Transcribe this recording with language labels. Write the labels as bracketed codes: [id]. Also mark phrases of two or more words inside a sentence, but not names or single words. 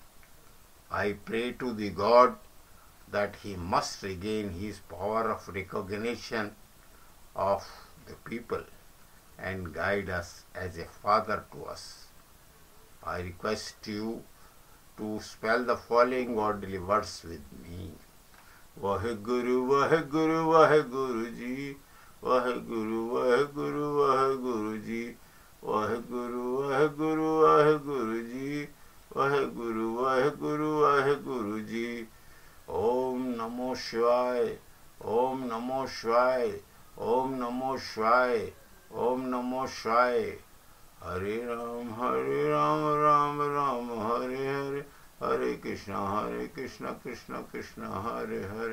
[en] I pray to the God that he must regain his power of recognition of the people and guide us as a father to us. I request you to spell the following godly words with me. [pa] ਵਾਹਿਗੁਰੂ, ਵਾਹਿਗੁਰੂ, ਵਾਹਿਗੁਰੂ ਜੀ, ਵਾਹਿਗੁਰੂ, ਵਾਹਿਗੁਰੂ, ਵਾਹਿਗੁਰੂ ਜੀ, ਵਾਹਿਗੁਰੂ, ਵਾਹਿਗੁਰੂ, ਵਾਹਿਗੁਰੂ ਜੀ, ਵਾਹਿਗੁਰੂ, ਵਾਹਿਗੁਰੂ, ਵਾਹਿਗੁਰੂ ਜੀ. [sa] ओम नमो शिवाय, ओम नमो शिवाय, ओम नमो शिवाय, ओम नमो शिवाय. हरे राम, राम राम, हरे हरे, हरे कृष्ण, कृष्ण कृष्ण, हरे हरे,